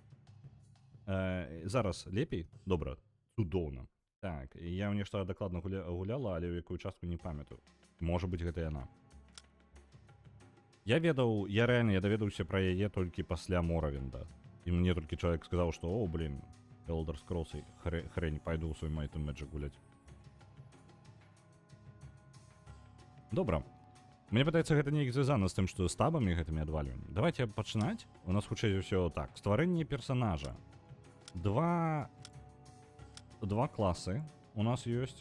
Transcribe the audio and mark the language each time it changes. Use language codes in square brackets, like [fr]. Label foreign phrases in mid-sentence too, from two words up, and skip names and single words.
[be] Зараз лепей? Добра, цудоўна. Так, я ў нешта дакладна гуляла, але ў якую частку не памятаю. Можа быць, гэта яна. Я реально даведаўся пра яе толькі пасля Моравінда. І мне толькі чалавек сказаў, што, [ru] о, блин, Elder Scrolls, хрень, [be] пайду ў свой Might and Magic гуляць. Добра. Мне падаецца, гэта неяк звязана з тым, што з табамі гэтымі адвальваннямі. Давайте пачынаць. У нас хутчэй усё так. Стварэнне персанажа. Два класы у нас ёсць.